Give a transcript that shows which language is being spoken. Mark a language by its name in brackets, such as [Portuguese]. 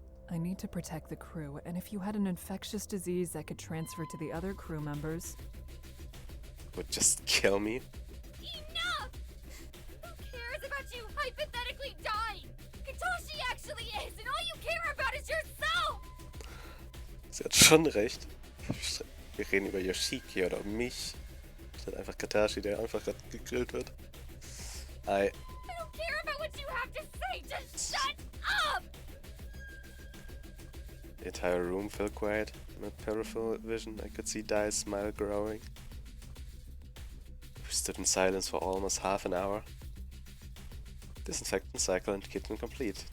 [English] I need to protect the crew, and if you had an infectious disease that could transfer to the other crew members... Would just kill me? Enough! Who cares about you hypothetically dying? Katashi actually is, and all you care about is yourself! [German] Sie hat schon recht. Wir reden über Yoshiki oder mich. Statt einfach Katashi, der einfach gerade gegrillt wird. [English] I don't care about what you have to say, just shut up! The entire room felt quiet. In my peripheral vision, I could see Dai's smile growing. We stood in silence for almost half an hour. Disinfection cycle and kitchen complete.